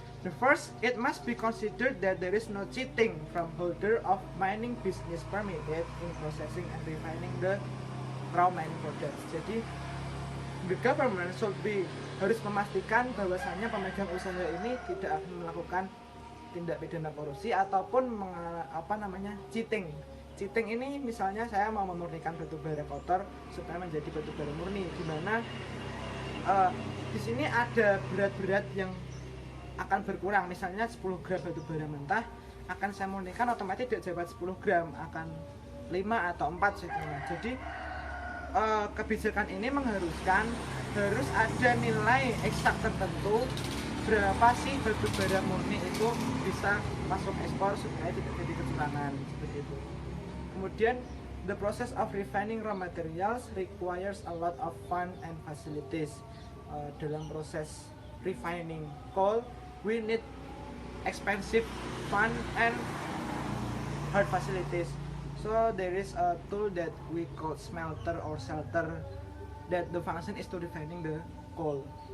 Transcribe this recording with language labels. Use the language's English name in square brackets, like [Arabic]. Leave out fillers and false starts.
[English] The first, it must be considered that there is no cheating from holder of mining business permitted in processing and refining the raw mining products. [Indonesian] Jadi, [English] the government should be [Indonesian] harus memastikan bahwasannya pemegang usaha ini tidak akan melakukan tindak pidana korupsi ataupun [English] cheating. Cheating [Indonesian] ini misalnya saya mau memurnikan batu bara kotor supaya menjadi batu bara murni, di mana di sini ada berat-berat yang akan berkurang. Misalnya 10 gram batu bara mentah akan saya murnikan, otomatis tidak dapat 10 gram, akan 5 atau 4 saja. Jadi kebijakan ini mengharuskan harus ada nilai eksak tertentu berapa sih batu bara murni itu bisa masuk ekspor supaya tidak jadi kecurangan, seperti itu. Kemudian, [English] the process of refining raw materials requires a lot of fund and facilities. [Indonesian] Dalam proses [English] refining coal, we need expensive fund and hard facilities. So there is a tool that we call smelter or shelter that the function is to refining the coal.